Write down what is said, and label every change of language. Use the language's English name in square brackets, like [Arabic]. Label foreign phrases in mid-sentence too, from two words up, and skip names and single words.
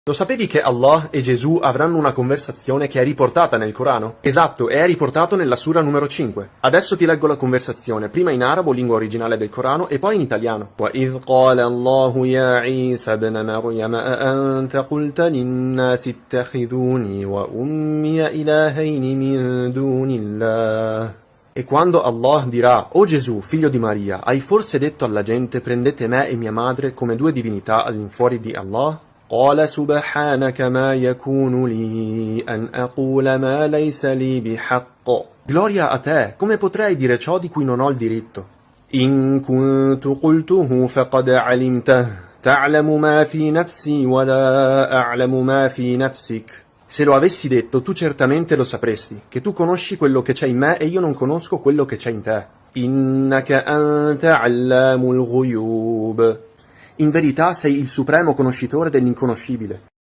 [Italian] Lo sapevi che Allah e Gesù avranno una conversazione che è riportata nel Corano? Esatto, e è riportato nella sura numero 5. Adesso ti leggo la conversazione, prima in arabo, lingua originale del Corano, e poi in italiano. [Arabic] وَإِذْ قَالَ اللَّهُ يَا عِيسَى ابْنَ مَرْيَمَ أَأَنْتَ قُلْتَ لِلنَّاسِ اتَّخِذُونِي وَأُمِّيَ إِلَٰهَيْنِ مِن دُونِ اللَّهِ. [Italian] E quando Allah dirà: O Gesù, figlio di Maria, hai forse detto alla gente prendete me e mia madre come due divinità all'infuori di Allah? [Arabic] قال سبحانك ما يكون لي أن أقول ما ليس لي بحق. [Italian] Gloria a te, come potrei dire ciò di cui non ho il diritto? [Arabic] إن كنت قلته فقد علمته تعلم ما في نفسي ولا أعلم ما في نفسك. [Italian] Se lo avessi detto, tu certamente lo sapresti, che tu conosci quello che c'è in me e io non conosco quello che c'è in te. [Arabic] إنك أنت علام الغيوب. [Italian] In verità sei il supremo conoscitore dell'inconoscibile.